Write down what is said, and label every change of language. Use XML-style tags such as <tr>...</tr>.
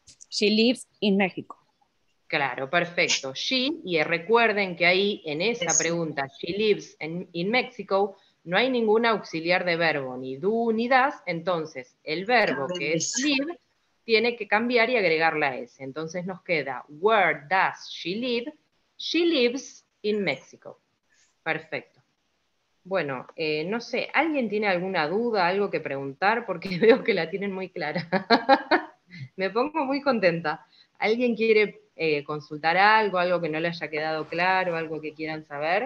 <en>She lives in Mexico.</en> <es>Claro, perfecto. She, y recuerden que ahí en esa pregunta,</es> <en>she lives in Mexico,</en> <es>no hay ningún auxiliar de verbo, ni do ni does, entonces el verbo que es live tiene que cambiar y agregar la S. Entonces nos queda,</es> <en>where does she live? She lives in Mexico. Perfecto.</en> <es>Bueno, no sé, ¿alguien tiene alguna duda, algo que preguntar? Porque veo que la tienen muy clara. Me pongo muy contenta. ¿Alguien quiere consultar algo, algo que no le haya quedado claro, algo que quieran saber?</es>